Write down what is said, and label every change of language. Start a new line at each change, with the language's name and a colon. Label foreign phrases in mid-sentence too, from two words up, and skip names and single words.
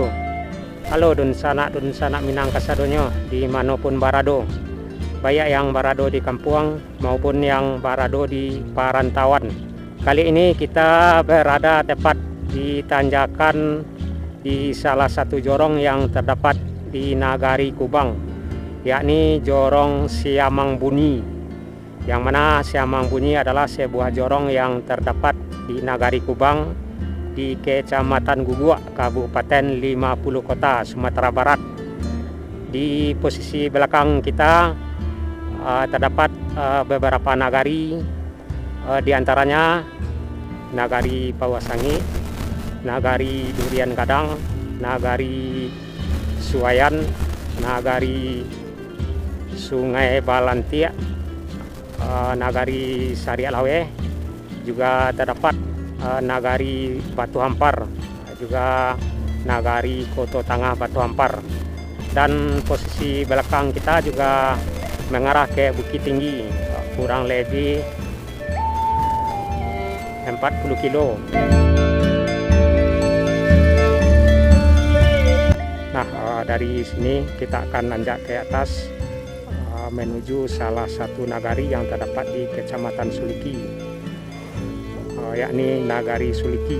Minangkabau: Halo dun sanak Minang kasadonyo dimanapun barado,
Indonesian: baik yang barado di kampung maupun yang barado di perantauan. Kali ini kita berada tepat di tanjakan di salah satu jorong yang terdapat di Nagari Kubang, yakni Jorong Siamang Bunyi. Yang mana Siamang Bunyi adalah sebuah jorong yang terdapat di Nagari Kubang di Kecamatan Gugua, Kabupaten 50 Kota, Sumatera Barat. Di posisi belakang kita terdapat beberapa nagari, di antaranya Nagari Pawasangi, Nagari Durian Gadang, Nagari Suwayan, Nagari Sungai Balantia, Nagari Sariak Lawe, juga terdapat Nagari Batu Hampar, juga Nagari Koto Tangah Batu Hampar. Dan posisi belakang kita juga mengarah ke Bukit Tinggi, kurang lebih 40 kilo. Nah, dari sini kita akan nanjak ke atas menuju salah satu nagari yang terdapat di Kecamatan Suliki, yakni Nagari Suliki.